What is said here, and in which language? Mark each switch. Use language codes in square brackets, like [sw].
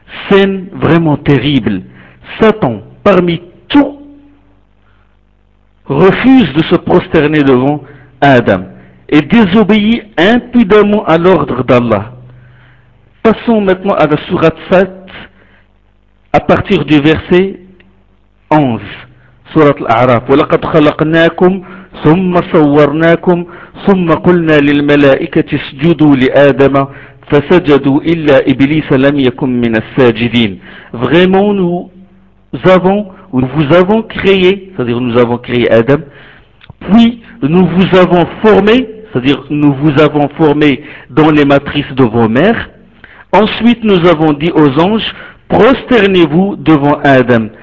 [fr] Scène vraiment terrible. Satan, parmi tout, refuse de se prosterner devant Adam et désobéit impudemment à l'ordre d'Allah. Passons maintenant à la sourate 7, à partir du verset 11, sourate Al-A'raf. [ar] ثم صورناكم ثم قلنا للملائكة اسجدوا لآدم فسجدوا إلا إبليس لم يكن من الساجدين. [fr] Vraiment, nous vous avons créé, c'est-à-dire nous avons créé Adam, puis nous vous avons formé, c'est-à-dire nous vous avons formé dans les matrices de vos mères. Ensuite, nous avons dit aux anges, prosternez-vous devant Adam.